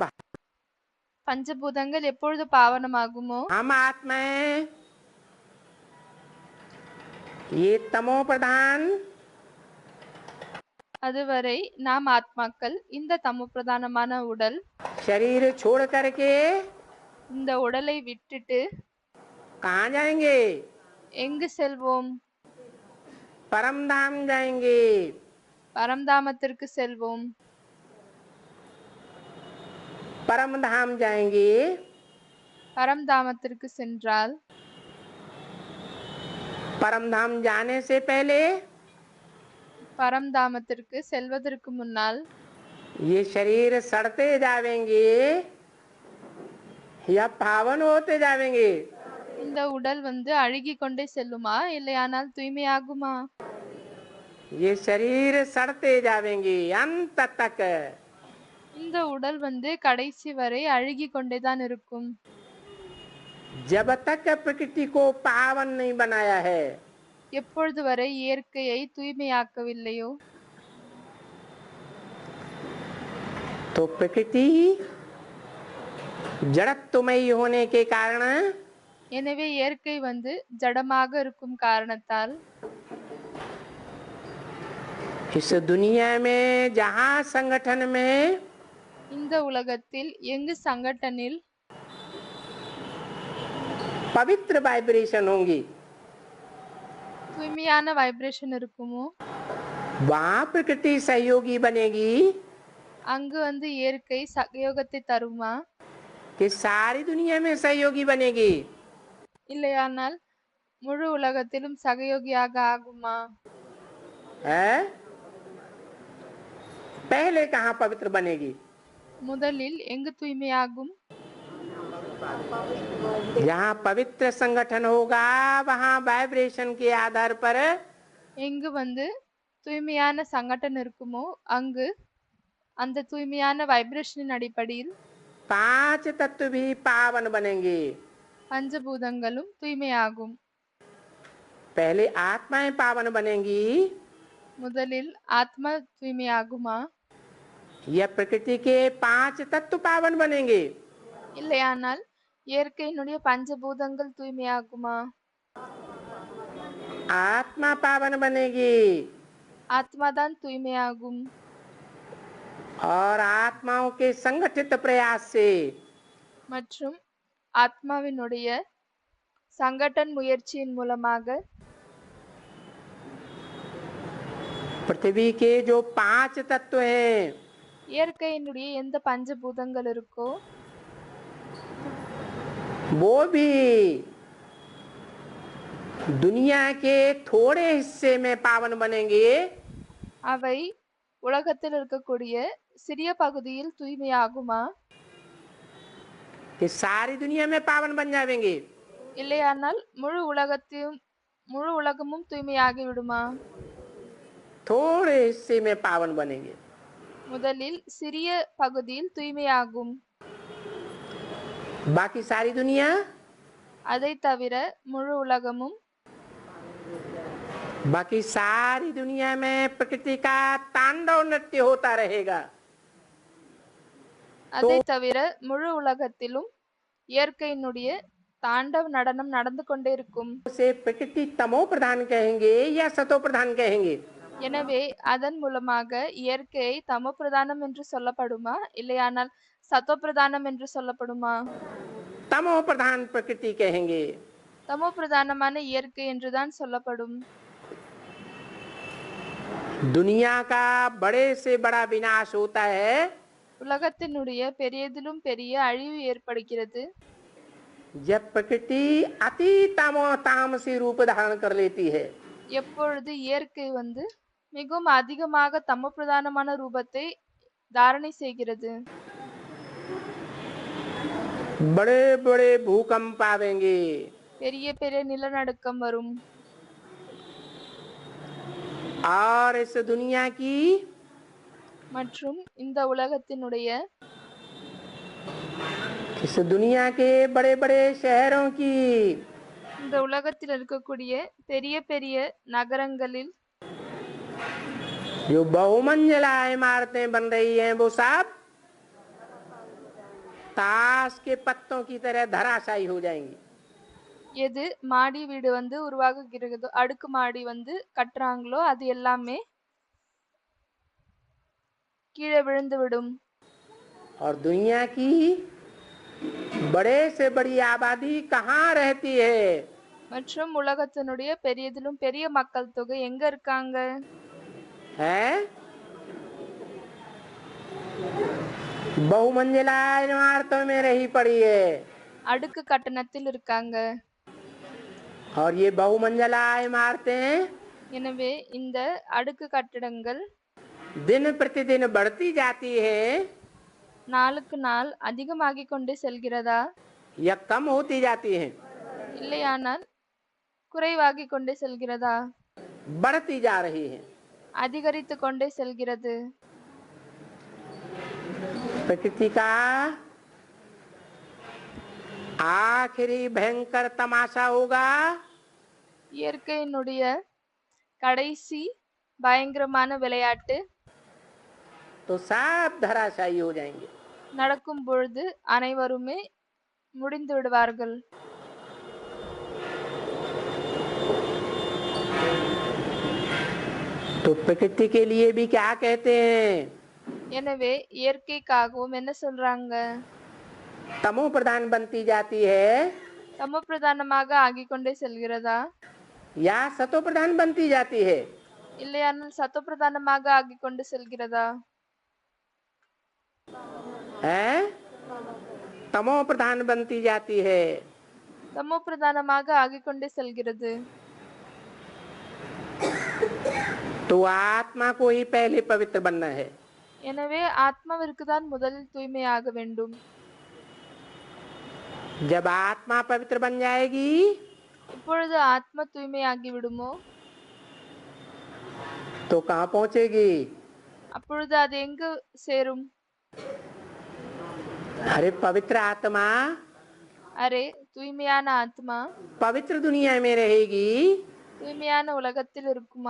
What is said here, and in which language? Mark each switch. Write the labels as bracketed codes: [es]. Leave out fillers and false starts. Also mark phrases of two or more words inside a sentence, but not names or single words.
[ta] பஞ்சபூதங்கள் எப்பொழுது பாவனமாகுமோ [hi] हम आत्माएं ये तमो प्रधान [ta] அதுவரை நாம் ஆத்மாக்கள் இந்த தமோ பிரதானமான உடல் [hi] शरीर छोड़ करके [ta] இந்த உடலை விட்டுட்டு [hi] कहाँ जाएंगे? [ta] எங்கு செல்வோம்? [hi] परम धाम जाएंगे। [ta] பரம்தாமத்திற்கு செல்வோம். [hi] परम धाम जाएंगे। [ta] பரம்தாமத்திற்கு சென்றால் [hi] परम धाम जाने से पहले [ta] பரம்தாமத்திற்கு செல்வதற்கு முன்னால் [hi] ये शरीर सड़ते जावेंगे या पावन होते जावेंगे? [ta] இந்த உடல் வந்து அழுகி கொண்டே செல்லுமா இல்லையானால் தூய்மையாகுமா? [hi] ये शरीर सड़ते जावेंगे अंत तक। [ta] இந்த உடல் வந்து கடைசி வரை அழுகி கொண்டேதான் இருக்கும். [hi] जब तक प्रकृति को पावन नहीं बनाया है [ta] எப்பொழுது வரை இயற்கையை தூய்மையாக்கவில்லையோ [hi] तो प्रकृति जड़त्वमयी होने के कारण [ta] எனவே இயற்கை வந்து ஜடமாக இருக்கும் காரணத்தால் [hi] इस दुनिया में जहाँ संगठन में [ta] இந்த உலகத்தில் எங்கு சங்கட்டனில் [hi] पवित्र वाइब्रेशन होंगी [ta] தூய்மையான வைப்ரேஷன் இருக்குமோ [hi] वहाँ प्रकृति सहयोगी बनेगी [ta] அங்கு வந்து இயற்கை சகயோகத்தை தருமா [hi] कि सारी दुनिया में सहयोगी बनेगी। [ta] இல்லையானால் முழு உலகத்திலும் சகயோகியாக ஆகுமா? [hi] है? पहले कहाँ पवित्र बनेगी? [ta] முதலில் எங்கு தூய்மையாகும்? [hi] जहाँ पवित्र संगठन होगा वहाँ वाइब्रेशन के आधार पर [ta] எங்கு வந்து தூய்மையான சங்கடன் இருக்குமோ அங்கு அந்த தூய்மையான வைப்ரேஷனின் அடிப்படையில் [hi] 5 तत्व भी पावन बनेंगे। [ta] பஞ்சபூதங்களும் தூய்மையாகும். [hi] पहले आत्माएं पावन बनेंगी [ta] முதலில் ஆத்மா தூய்மையாகுமா [hi] या प्रकृति के 5 तत्व पावन बनेंगे? [ta] இல்லையானால் இயற்கையினுடைய பஞ்சபூதங்கள் தூய்மையாகுமா? [hi] आत्मा पावन बनेगी [ta] ஆத்மாதான் தூய்மையாகும். [hi] और आत्माओं के संगठित प्रयास से [ta] மற்றும் ஆத்மாவினுடைய சங்கடன் முயற்சியின் மூலமாக [hi] पृथ्वी के जो 5 तत्व हैं [ta] இயற்கையினுடைய எந்த பஞ்சபூதங்கள் இருக்கோ [hi] वो भी दुनिया के थोड़े हिस्से में पावन बनेंगे [ta] அவை உலகத்தில் இருக்கக்கூடிய சிறிய பகுதியில் தூய்மையாகுமா? [hi] कि सारी दुनिया में पावन बन जाएंगे? [ta] இல்லையானால் முழு உலகமும் தூய்மையாகி விடுமா? [hi] थोड़े हिस्से में पावन बनेंगे। [ta] முதலில் சிறிய பகுதியில் தூய்மையாகும். [hi] बाकी सारी दुनिया [ta] அதை தவிர முழு உலகமும் [hi] बाकी सारी दुनिया में प्रकृति का तांडव नृत्य होता रहेगा। [ta] அதை தவிர முழு உலகத்திலும் இயற்கையினுடைய தாண்டவ நடனம் நடந்து கொண்டே இருக்கும். [hi] उसे प्रकृति तमो प्रधान कहेंगे या सतो प्रधान कहेंगे? [ta] எனவே அதன் மூலமாக இயற்கையை தமோ பிரதானம் என்று சொல்லப்படுமா, இல்லையானால் சத்தோ பிரதானம் என்று சொல்லப்படுமா? [hi] तमो प्रधान प्रकृति कहेंगे। [ta] தமோ பிரதானமான இயற்கை என்றுதான் சொல்லப்படும். [hi] दुनिया का बड़े से बड़ा विनाश होता है [ta] உலகத்தினுடைய பெரியதிலும் பெரிய அழிவு ஏற்படுகிறது [hi] जब प्रकृति अति तामसी रूप धारण कर लेती है। [ta] எப்பொழுது இயற்கை மிகவும் அதிகமாக தமோ பிரதானமான ரூபத்தை தாரணை செய்கிறது. [hi] बड़े बड़े भूकंप आवेंगे, [ta] பெரிய பெரிய நிலநடுக்கம் வரும். [hi] और इस दुनिया की [ta] மற்றும் இந்த உலகத்தினுடைய [hi] इस दुनिया के बड़े बड़े शहरों की [ta] இந்த உலகத்தில் இருக்கக்கூடிய பெரிய பெரிய நகரங்களில் [hi] जो बहुमंजिला इमारतें बन रही हैं वो सब ताश के पत्तों की तरह धराशायी हो जाएंगी। [ta] எது மாடி வீடு உருவாகுகிறதோ, அடுக்கு மாடி கட்டுறாங்களோ அது எல்லாமே கீழே விழுந்து விடும். [hi] और दुनिया की बड़े से बड़ी आबादी कहाँ रहती है? [ta] மற்றும் உலகத்தினுடைய பெரியதிலும் பெரிய மக்கள் தொகை எங்க இருக்காங்க? [hi] है बहुमंजिला इमारतों में रही पड़ी है। [ta] அடுக்கு கட்டணத்தில் இருக்காங்க. [hi] और ये बहुमंजिला इमारतें [ta] எனவே இந்த அடுக்கு கட்டடங்கள் [hi] दिन प्रतिदिन बढ़ती जाती है [ta] நாளுக்கு நாள் அதிகமாகிக் கொண்டே செல்கிறதா, [hi] या कम होती जाती है? [ta] இல்லையானால் குறைவாகிக் கொண்டே செல்கிறதா? [hi] बढ़ती जा रही है। [ta] அதிகரித்து கொண்டே செல்கிறது. [hi] प्रकृति का आखिरी भयंकर तमाशा होगा [ta] இயற்கையினுடைய கடைசி பயங்கரமான விளையாட்டு [hi] तो सब धराशायी हो जाएंगे। [ta] நடக்கும் பொழுது அனைவருமே முடிந்து விடுவார்கள். [hi] तो प्रकृति के लिए भी क्या कहते हैं? [ta] எனவே இயற்கைக்காகவும் என்ன சொல்றாங்க? [hi] तमो प्रधान बनती जाती है [ta] தமோ பிரதானமாக ஆகிக் கொண்டே செல்கிறதா, [hi] या सतो प्रधान बनती जाती है? [ta] இல்லையானால் சத்தோ பிரதானமாக ஆகிக் கொண்டு செல்கிறதா? [hi] हैं? तमो प्रधान बनती जाती है। [ta] தமோ பிரதானமாக ஆகிக் கொண்டே செல்கிறது. [hi] तो आत्मा को ही पहले पवित्र बनना है। [ta] எனவே ஆத்மாவிற்கு தான் முதலில் தூய்மையாக வேண்டும். [hi] जब आत्मा पवित्र बन जाएगी [ta] இப்பொழுது ஆத்மா தூய்மையாகி விடுமோ, [hi] तो कहाँ पहुंचेगी? [ta] அப்பொழுது அது எங்கு சேரும்? [hi] अरे पवित्र आत्मा [ta] அரே தூய்மையான ஆத்மா [hi] पवित्र दुनिया में रहेगी [ta] தூய்மையான உலகத்தில் இருக்குமா,